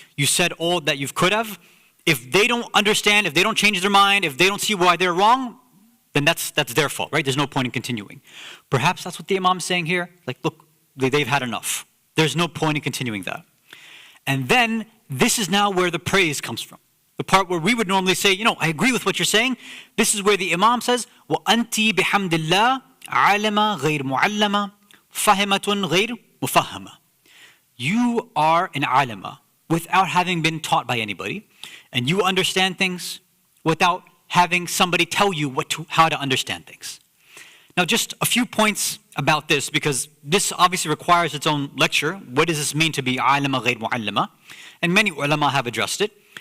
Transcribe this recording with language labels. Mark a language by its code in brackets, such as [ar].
[en] You said all that you could have. If they don't understand, if they don't change their mind, if they don't see why they're wrong, then that's their fault, right? There's no point in continuing. Perhaps that's what the Imam's saying here. Like, look, they've had enough. There's no point in continuing that. And then, this is now where the praise comes from. The part where we would normally say, I agree with what you're saying. This is where the Imam says, [ar] وَأَنْتِ بِحَمْدِ اللَّهِ عَالَمَ غَيْرْ مُعَلَّمَ فَهِمَةٌ غَيْرْ مُفَهَّمَ. [en] You are an alama without having been taught by anybody, and you understand things without having somebody tell you how to understand things. Now, just a few points about this, because this obviously requires its own lecture. What does this mean to be alama ghayr muallama? And many ulama have addressed it.